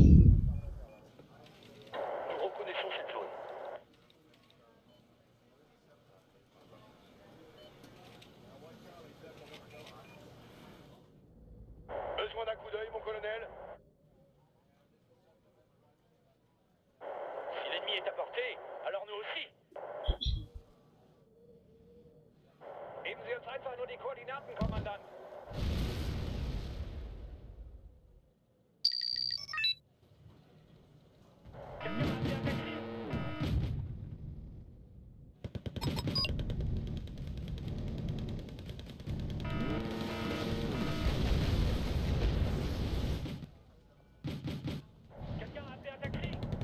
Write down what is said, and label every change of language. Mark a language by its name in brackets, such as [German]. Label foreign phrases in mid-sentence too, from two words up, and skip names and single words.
[French] Nous reconnaissons cette zone. Besoin d'un coup d'œil, mon colonel? Si l'ennemi est à portée, alors nous aussi. [German] Geben Sie uns einfach nur die Koordinaten, Kommandant. [French] Quelqu'un a appelé un taxi? Quelqu'un a appelé un taxi?